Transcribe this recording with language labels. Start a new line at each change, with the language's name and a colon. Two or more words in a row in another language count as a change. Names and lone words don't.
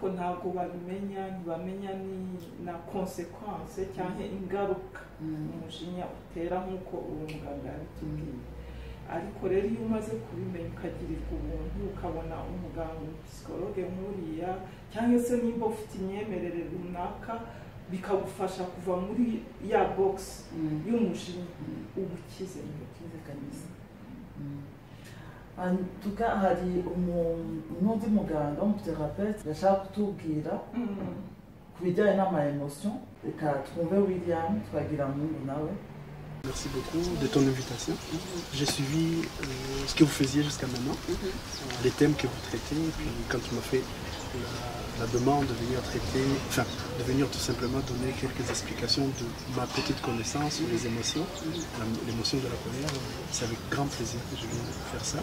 Kinyarwanda: ntabwo babimenya ntibamenya ni na consequence cyangwa ingaruka umujinya utera nk'uko uwo muganga yabitubwiye ariko rero iyo umaze kubimenya ukagirirwa ubuntu ukabona umuganga psikologe nk'uriya cyangwa se nimba ufite imyemerere runaka bikagufasha kuva muri ya box y'umujinya ubukize kabisa.
French: En tout cas,
Kinyarwanda: hari n'undi muganga w'umuterapeute yashaka kutubwira ku bijyanye n'ama emotion. Reka twumve William Twagiramungu nawe.
French: Merci beaucoup de ton invitation. J'ai suivi ce que vous faisiez jusqu'à maintenant, les thèmes que vous traitez, et puis quand tu m'as fait la demande de venir traiter, enfin de venir tout simplement donner quelques explications de ma petite connaissance sur les émotions, l'émotion de la colère, c'est avec grand plaisir que je viens faire ça.